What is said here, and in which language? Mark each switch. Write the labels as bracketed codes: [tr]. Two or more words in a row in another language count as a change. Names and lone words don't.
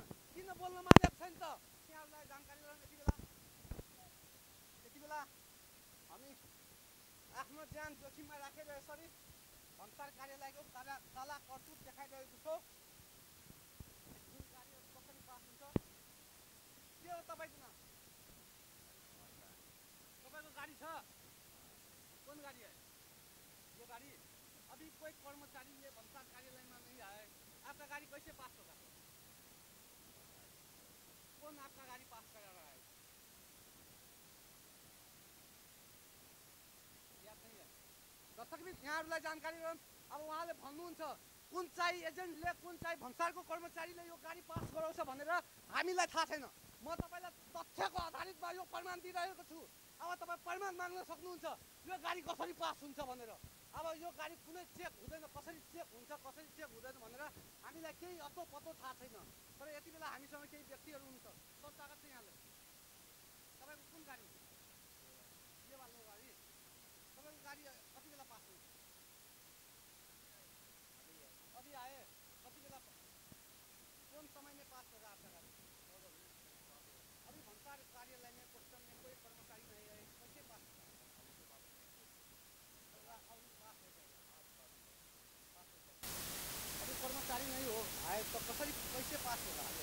[ne] किन बोल्न मानेको छैन त यहाँहरूलाई जानकारी गराउँ। यति बेला हामी आफ्नो ज्यान जोखिममा राखेर यसरी भन्सार कार्यालयको काला कर्तुत देखाइरहेको छौँ। जुन गाडीहरू कसरी पास हुन्छ के हो तपाईँको नाम? तपाईँको गाडी छ? [hi] कौन गाडी है यो गाडी? अभी कोई कर्मचारी ये [ne] भन्सार कार्यालय [hi] कैसे पास होगा? कौन आपका गाड़ी पास करा रहा है? याद नहीं है। [ne] दर्शकबिन यहाँहरूलाई जानकारी गरौँ। अब उहाँले भन्नुहुन्छ कुन चाहिँ एजेन्टले कुन चाहिँ भन्सारको कर्मचारीले यो गाडी पास गराउँछ भनेर हामीलाई थाहा छैन। म तपाईँलाई तथ्यको आधारितमा यो प्रमाण दिइरहेको छु। अब तपाईँ प्रमाण माग्न सक्नुहुन्छ यो गाडी कसरी पास हुन्छ भनेर। अब यो गाडी कुनै चेक हुँदैन, कसरी चेक हुन्छ कसरी चेक हुँदैन भनेर हामीलाई केही अत्तो पत्तो थाहा छैन। तर यति बेला हामीसँग केही व्यक्तिहरू हुनुहुन्छ। सर स्वागत छ यहाँले। तपाईँको कुन गाडी हो? के वालो गाडी? तपाईँको गाडी कति बेला पास हुन्छ? [hi] अभी आए? [ne] कति बेला [hi] कौन समय में पास होगा आपका गाड़ी? अभी [ne] भंसार कार्यालय [hi] में क्वेश्चन में कोई कर्मचारी नहीं है, कैसे पास होगा? अभी कर्मचारी नहीं हो आए तो कैसे पास होगा?